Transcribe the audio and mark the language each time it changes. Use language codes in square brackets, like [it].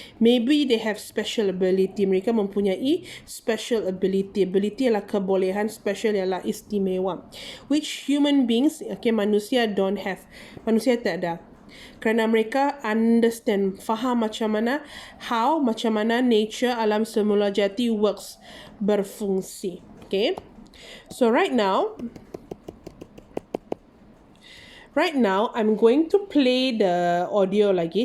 [en] Maybe they have special ability. [ms] Mereka mempunyai special ability. Ability ialah kebolehan, special ialah istimewa. [en] Which human beings, okay, manusia don't have. [ms] Manusia tak ada. Kerana mereka understand, faham macam mana nature alam semula jati works, berfungsi. Okay. [en] So right now I'm going to play the audio lagi.